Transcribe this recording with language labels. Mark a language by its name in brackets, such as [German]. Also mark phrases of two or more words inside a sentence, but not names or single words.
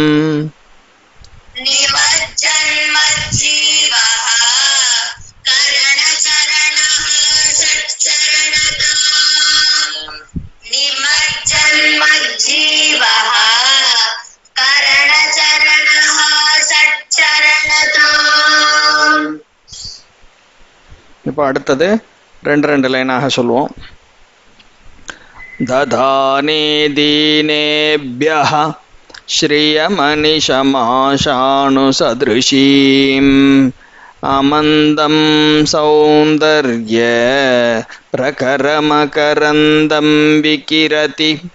[Sanskrit] निमज्जन्मज्जीवः करणचरणः षट्चरणताम् निमज्जन्मज्जीवः करणचरणः षट्चरणताम् [Tamil] இப்போ அடுத்தது ரெண்டு லைனாக சொல்லுவோம். [Sanskrit] दधाने दीनेभ्यः श्रियमणिशमाशानुसदृशीम् अमन्दं सौन्दर्य प्रकरमकरन्दं विकिरति